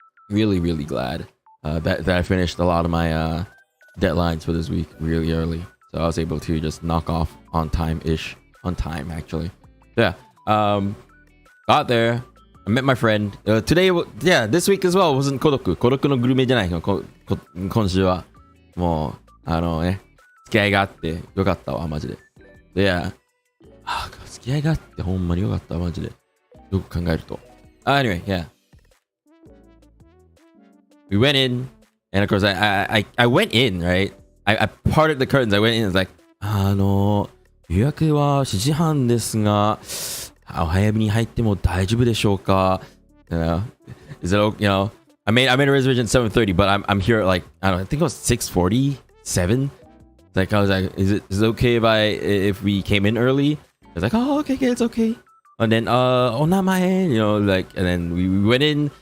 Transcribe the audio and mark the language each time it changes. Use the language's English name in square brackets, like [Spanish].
[English] Really glad that I finished a lot of my deadlines for this week really early, so I was able to just knock off on time actually. Yeah, got there. I met my friend today. Yeah, this week as well wasn't [Japanese] 孤独のグルメじゃないの。今週はもうね、付き合いがあってよかったわマジで。 Yeah, 付き合いがあってほんまによかったわマジで。よく考えると。 [English] Anyway, yeah. We went in, and of course I went in, right? I parted the curtains. I went in. It's like [Japanese] 予約は7時半ですが。お早めに入っても大丈夫でしょうか? [English] You know, is it okay? You know, I made a reservation at 7:30, but I'm here at like I think it was 6:47. Like I was like, is it okay if we came in early? I was like, oh okay, it's okay. And then onamae, you know, like, and then we went in.